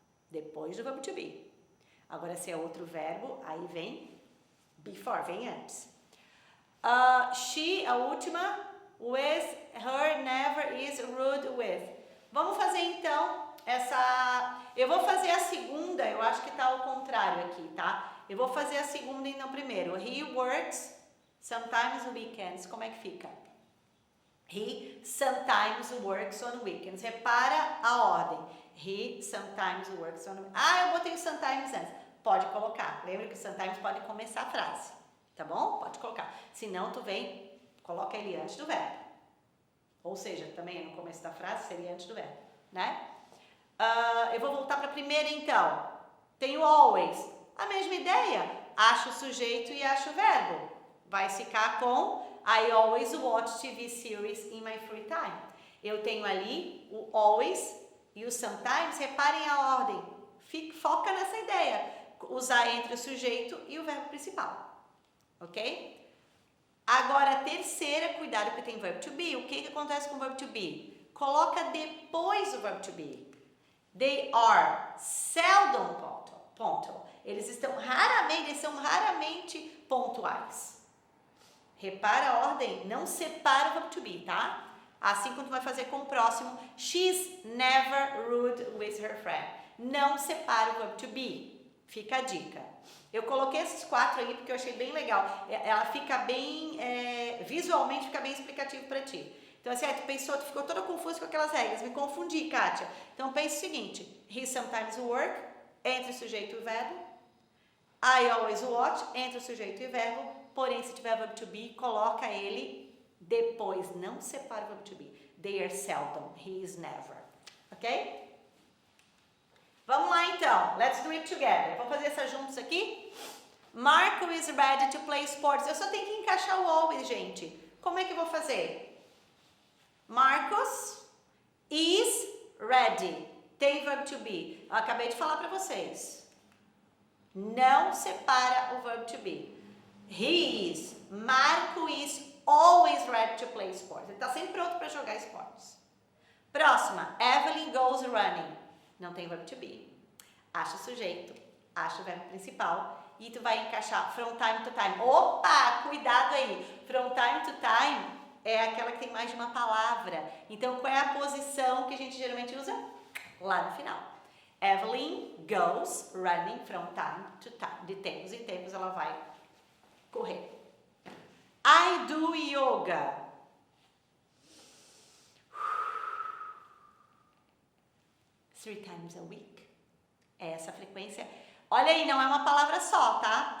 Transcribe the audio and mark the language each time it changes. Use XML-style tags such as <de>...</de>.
<pt>Depois do verb to be. Agora, se é outro verbo, aí vem before, vem antes.</pt> <en>She,</en> <pt>a última,</pt> <en>with, her, never, is, rude, with.</en> <pt>Vamos fazer então essa... Eu vou fazer a segunda, eu acho que tá ao contrário aqui, tá? Eu vou fazer a segunda e não primeiro.</pt> <en>He works sometimes on weekends.</en> <pt>Como é que fica?</pt> <en>He sometimes works on weekends.</en> <pt>Repara a ordem.</pt> <en>He sometimes works on weekends.</en> <pt>Eu botei o sometimes antes. Pode colocar. Lembra que o sometimes pode começar a frase. Tá bom? Pode colocar. Se não, tu vem, coloca ele antes do verbo. Ou seja, também no começo da frase seria antes do verbo, né? Eu vou voltar para a primeira então. Tenho always. A mesma ideia. Acho o sujeito e acho o verbo. Vai ficar com</pt> <en>I always watch TV series in my free time.</en> <pt>Eu tenho ali o always e o sometimes. Reparem a ordem. Foca nessa ideia. Usar entre o sujeito e o verbo principal. Ok? Agora, a terceira, cuidado que tem verb to be. O que acontece com o verb to be? Coloca depois o verb to be.</pt> <en>They are seldom punctual.</en> <pt>Eles são raramente pontuais. Repara a ordem, não separa o verb to be, tá? Assim como tu vai fazer com o próximo.</pt> <en>She's never rude with her friend.</en> <pt>Não separa o verb to be. Fica a dica. Eu coloquei esses 4 aí porque eu achei bem legal. Ela fica bem, visualmente fica bem explicativo para ti. Então assim, tu ficou toda confusa com aquelas regras. Me confundi, Kátia. Então pense o seguinte.</pt> <en>He sometimes work,</en> <pt>entre o sujeito e o verbo.</pt> <en>I always watch,</en> <pt>entre o sujeito e o verbo. Porém, se tiver verb to be, coloca ele depois. Não separa o verb to be.</pt> <en>They are seldom. He is never.</en> <pt>Ok? Vamos lá então.</pt> <en>Let's do it together.</en> <pt>Vamos fazer essa juntos aqui?</pt> <en>Marco is ready to play sports.</en> <pt>Eu só tenho que encaixar o always, gente. Como é que eu vou fazer?</pt> <en>Marcos is ready.</en> <pt>Tem verb to be. Eu acabei de falar para vocês. Não separa o verb to be.</pt> <en>He is. Marco is always ready to play sports.</en> <pt>Ele está sempre pronto para jogar esportes. Próxima.</pt> <en>Evelyn goes running.</en> <pt>Não tem verb to be. Acha o sujeito. Acha o verbo principal. E tu vai encaixar</pt> <en>from time to time.</en> <pt>Opa! Cuidado aí. From time to time é aquela que tem mais de uma palavra. Então, qual é a posição que a gente geralmente usa? Lá no final.</pt> <en>Evelyn goes running from time to time.</en> <pt>De tempos em tempos ela vai correr.</pt> <en>I do yoga. 3 times a week.</en> <pt>É essa frequência. Olha aí, não é uma palavra só, tá?</pt>